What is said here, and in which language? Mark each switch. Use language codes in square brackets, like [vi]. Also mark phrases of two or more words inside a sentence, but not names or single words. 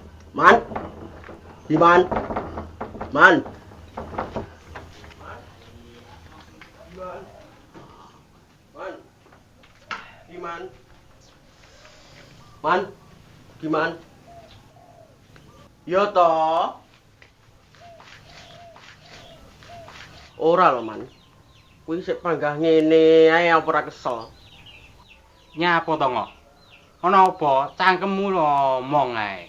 [jv] Man, di man, man, man, di man, man, di man. Yo toh, ora lho man. Kuwi sik panggah ngene ae apa ora kesel. Nyapa to ngok? Ana apa? Cangkemmu lho omong ae.